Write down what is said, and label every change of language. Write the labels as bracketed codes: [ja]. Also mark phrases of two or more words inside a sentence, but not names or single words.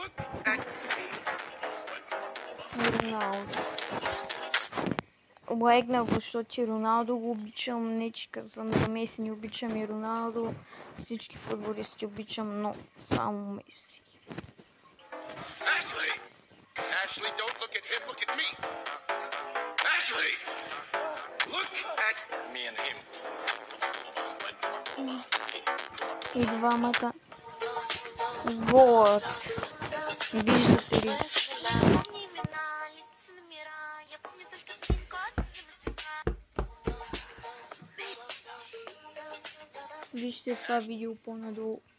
[bg] Роналдо. Лайкнах го, защото Роналдо го обичам. Не че казвам за Меси, не обичам и Роналдо. Всички футболисти обичам, но само Меси. [en] Ashley, don't look at him, look at me. Ashley, look at me and him. [bg] И двамата. Вот. Виждате ли? Вижте това видео по-надолу.